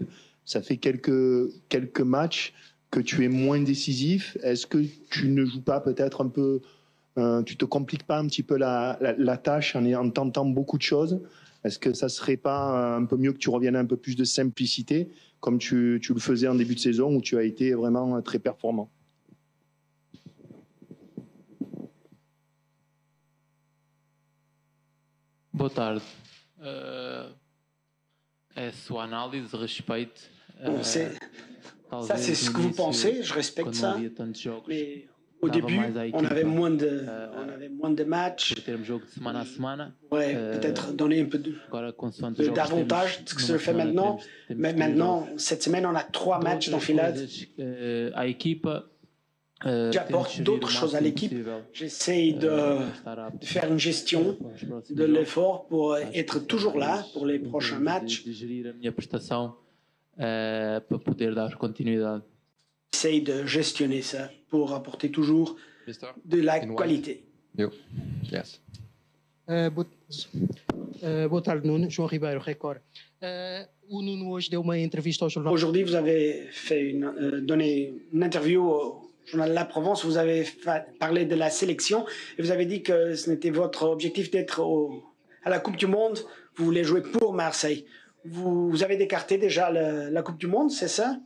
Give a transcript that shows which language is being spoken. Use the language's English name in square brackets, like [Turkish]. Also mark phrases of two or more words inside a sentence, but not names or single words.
[French] Ça fait quelques matchs que tu es moins décisif. Est-ce que tu ne joues pas peut-être un peu, tu te compliques pas un petit peu la tâche en tentant beaucoup de choses? Est-ce que ça serait pas un peu mieux que tu reviennes à un peu plus de simplicité comme tu le faisais en début de saison où tu as été vraiment très performant? [Portuguese] Boa tarde. É a sua análise, respeito. [French] Ça, c'est ce que vous pensez, je respecte ça. Mais au début, on avait moins de matchs. Ouais, peut-être donner un peu d'avantage de ce que se fait maintenant. Mais maintenant, cette semaine, on a 3 matchs d'enfilade. J'apporte d'autres choses à l'équipe. J'essaye de faire une gestion de l'effort pour être toujours là pour les prochains matchs. J'essaye de gestionner ça pour apporter toujours de la qualité. Yes. [Portuguese] Boa tarde, Nuno. João Ribeiro, Record. O Nuno hoje deu uma entrevista ao jornal. [French] Aujourd'hui, vous avez donné une interview au journal La Provence. Vous avez parlé de la sélection et vous avez dit que ce n'était votre objectif d'être à la Coupe du Monde. Vous voulez jouer pour Marseille. Vous avez écarté déjà la Coupe du Monde, c'est ça?